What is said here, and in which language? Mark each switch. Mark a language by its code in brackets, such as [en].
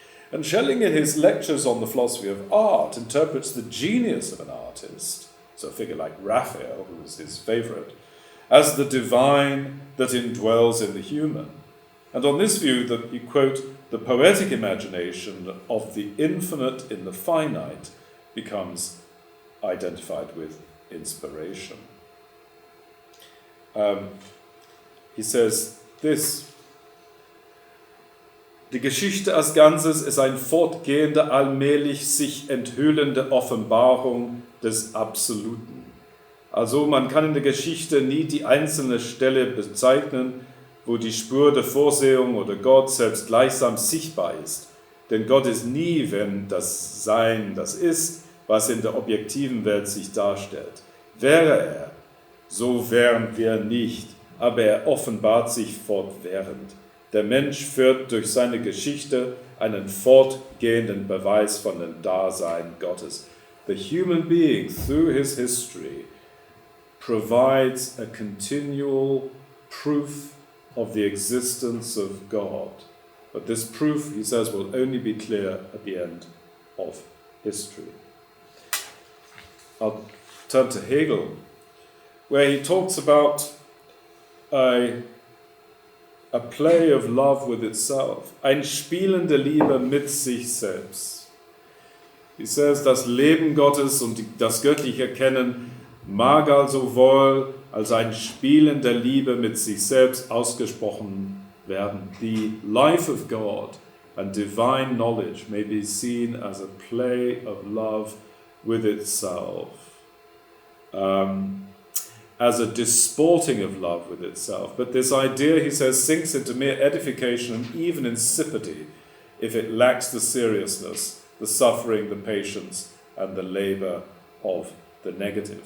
[en] And Schelling, in his lectures on the philosophy of art, interprets the genius of an artist, so a figure like Raphael, who was his favorite, as the divine that indwells in the human. And on this view, that you quote, the poetic imagination of the infinite in the finite becomes identified with inspiration. he says this: [de] Die Geschichte als Ganzes ist eine fortgehende, allmählich sich enthüllende Offenbarung des Absoluten. Also man kann in der Geschichte nie die einzelne Stelle bezeichnen, wo die Spur der Vorsehung oder Gott selbst gleichsam sichtbar ist. Denn Gott ist nie, wenn das Sein das ist, was in der objektiven Welt sich darstellt. Wäre er, so wären wir nicht, aber er offenbart sich fortwährend. Der Mensch führt durch seine Geschichte einen fortgehenden Beweis von dem Dasein Gottes. [en] The human being, through his history, provides a continual proof of the existence of God. But this proof, he says, will only be clear at the end of history. I'll turn to Hegel, where he talks about a play of love with itself, [de] ein Spielen der Liebe mit sich selbst. [en] He says, [de] das Leben Gottes und das göttliche Erkennen mag also wohl als ein Spielen der Liebe mit sich selbst ausgesprochen werden. [en] The life of God and divine knowledge may be seen as a play of love with itself. As a disporting of love with itself. But this idea, he says, sinks into mere edification and even insipidity if it lacks the seriousness, the suffering, the patience, and the labor of the negative.